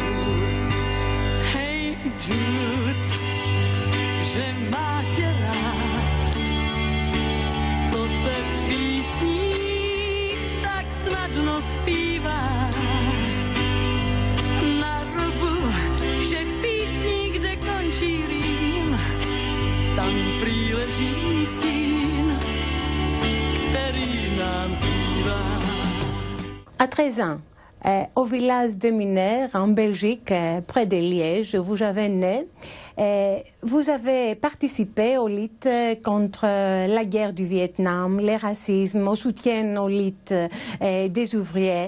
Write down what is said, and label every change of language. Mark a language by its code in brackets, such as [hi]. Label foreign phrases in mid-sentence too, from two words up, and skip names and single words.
[cs] Hey Jude, že má tě rád, to se v písních tak snadno zpívá. Na rubu všech písní, kde končí rým, tam prý leží stín, který nám zbývá. [fr] À 13 ans, au village de Mineur, en Belgique, près de Liège, où vous avez né, vous avez participé aux luttes contre la guerre du Vietnam, le racisme, au soutien aux luttes des ouvriers.